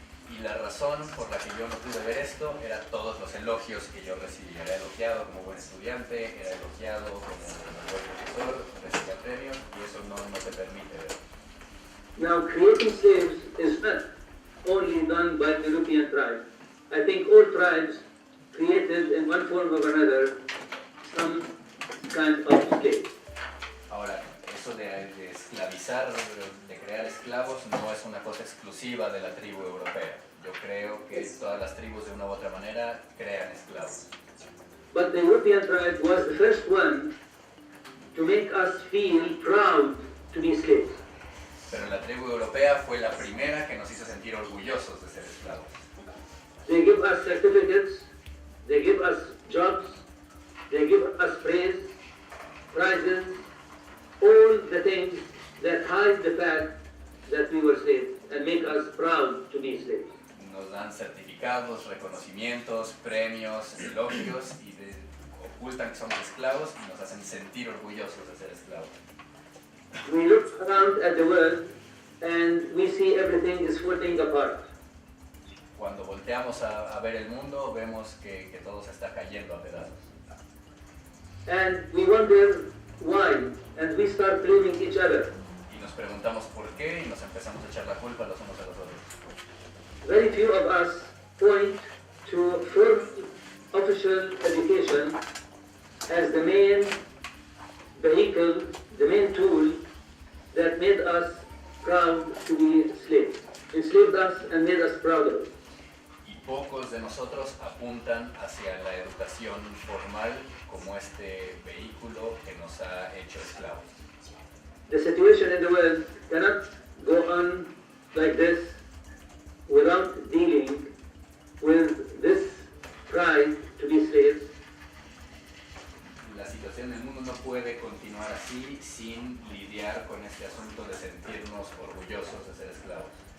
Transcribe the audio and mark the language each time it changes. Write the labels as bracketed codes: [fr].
[es] Y la razón por la que yo no pude ver esto era todos los elogios que yo recibí. Era elogiado como buen estudiante, era elogiado como buen profesor, recibía premios y eso no te permite ver. [en] Now, creating slaves is not only done by the European tribes. I think all tribes created in one form or another some kind of slave. [es] Ahora, eso de esclavizar, de crear esclavos, no es una cosa exclusiva de la tribu europea. Yo creo que todas las tribus de una u otra manera crean esclavos. [en] But the European tribe was the first one to make us feel proud to be slaves. [es] Pero la tribu europea fue la primera que nos hizo sentir orgullosos de ser esclavos. [en] They give us certificates, they give us jobs, they give us praise, prizes, all the things that hide the fact that we were slaves and make us proud to be slaves. [es] Nos dan certificados, reconocimientos, premios, elogios y ocultan que somos esclavos y nos hacen sentir orgullosos de ser esclavos. [en] We look around at the world and we see everything is falling apart. [es] Cuando volteamos a ver el mundo, vemos que todo se está cayendo a pedazos. [en] And we wonder why, and we start blaming each other. [es] Y nos preguntamos por qué y nos empezamos a echar la culpa los unos a los otros. [en] Very few of us point to formal official education as the main vehicle, the main tool that made us proud to be slaves, enslaved us and made us proud of it. [es] Y pocos de nosotros apuntan hacia la educación formal como este vehículo que nos ha hecho esclavos. [en] The situation in the world cannot go on like this without dealing with this pride to be slaves. [es] La situación del mundo no puede continuar así sin lidiar con este asunto de sentirnos orgullosos de ser esclavos.